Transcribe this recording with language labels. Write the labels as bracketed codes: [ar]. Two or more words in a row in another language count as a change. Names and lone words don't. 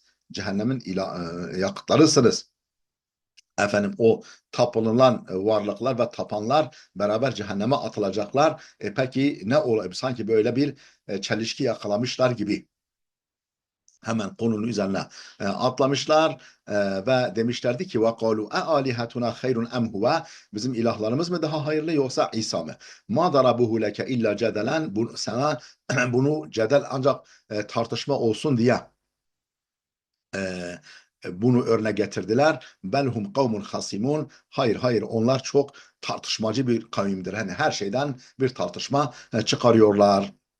[tr] Cehennemin yakıtlarısınız. O tapınılan varlıklar ve tapanlar beraber cehenneme atılacaklar. Peki ne olur? Sanki böyle bir çelişki yakalamışlar gibi hemen konunun üzerine atlamışlar ve demişlerdi ki [ar] وَقَالُوا اَآلِهَتُنَا خَيْرٌ اَمْ هُوَ [tr] bizim ilahlarımız mı daha hayırlı yoksa İsa mı? [ar] مَا ضَرَبُهُ لَكَ اِلَّا جَدَلًا [tr] sana bunu cedel ancak tartışma olsun diye e, bunu örnek getirdiler. [ar] بل هم قوم خصمون. [tr] Hayır hayır, onlar çok tartışmacı bir kavimdir. Hani her şeyden bir tartışma çıkarıyorlar.